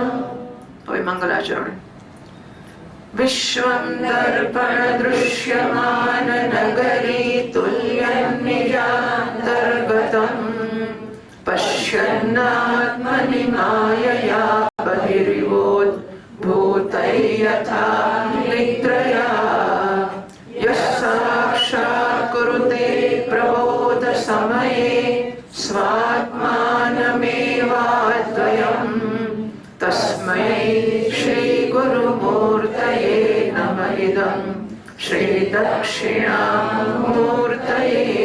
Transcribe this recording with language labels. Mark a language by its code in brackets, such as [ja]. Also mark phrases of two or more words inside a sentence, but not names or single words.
[gu] હવે મંગલાચરણ. [sa] વિશ્વં દર્પણ દૃશ્યમાન નગરી તુલ્યં નિજાંતર્ગતં પશ્યન્નાત્મનિ માયયા બહિર્યોદ્ભૂતૈ યથા कुरुते प्रबोध समये स्वात्मानमेवाद्वयम् तस्मै श्री गुरुमूर्तये नमः इदं श्री दक्षिणामूर्तये